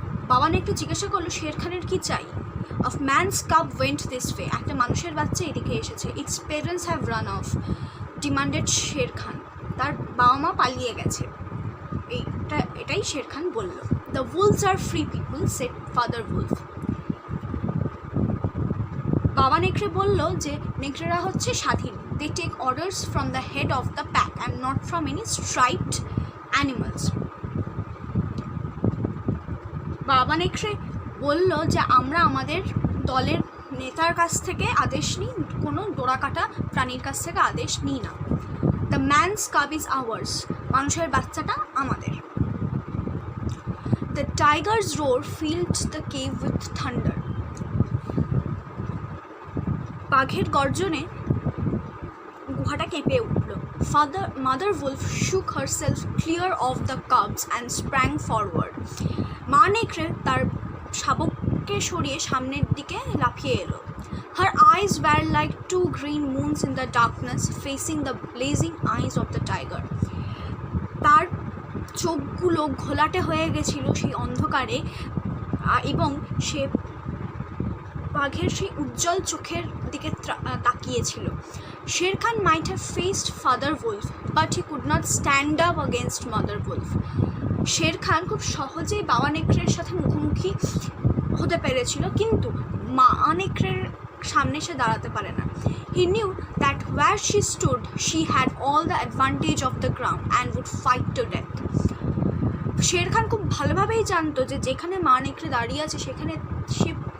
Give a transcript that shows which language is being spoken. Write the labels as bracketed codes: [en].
[bn] বাবা নেকড়ে জিজ্ঞাসা করলো, শের খানের কি চাই? [en] A man's cub went this way. [bn] একটা মানুষের বাচ্চা এদিকে এসেছে। [en] Its parents have run off, demanded Sher Khan. [bn] তার বাবা মা পালিয়ে গেছে। এটাই শের খান বলল। [en] The wolves are free people, said Father Wolf. [bn] বাবা নেকড়ে বলল যে নেকড়েরা হচ্ছে স্বাধীন। [en] They take orders from the head of the pack and not from any striped animals. [bn] বাবা নেকড়ে বলল যে আমরা আমাদের দলের নেতার কাছ থেকে আদেশ নিই, কোনো ডোরাকাটা প্রাণীর কাছ থেকে আদেশ নিই না। [en] The man's cub is ours. [bn] মানুষের বাচ্চাটা আমাদের। [en] The tiger's roar filled the cave with thunder. [bn] বাঘের গর্জনে গুহাটা কেঁপে উঠল। [en] Mother Wolf shook herself clear of the cubs and sprang forward. [bn] মা নেকড়ে তার শাবককে সরিয়ে সামনের দিকে লাফিয়ে এলো। [en] Her eyes were like two green moons in the darkness, facing the blazing eyes of the tiger. [bn] তার চোখগুলো ঘোলাটে হয়ে গেছিল সেই অন্ধকারে এবং সে বাঘের সেই উজ্জ্বল চোখের দিকে তাকিয়েছিল। [en] Sher Khan might have faced Father Wolf, but he could not stand up against Mother Wolf. [bn] Sher Khan খুব সহজেই বাবা নেকড়ের সাথে মুখোমুখি হতে পেরেছিল, কিন্তু মা নেকড়ের সামনে সে দাঁড়াতে পারে না। [en] He knew that where she stood, she had all the advantage of the ground and would fight to death. [bn] Sher Khan খুব ভালোভাবেই জানতো যে যেখানে মা নেকড়ে দাঁড়িয়ে আছে সেখানে সে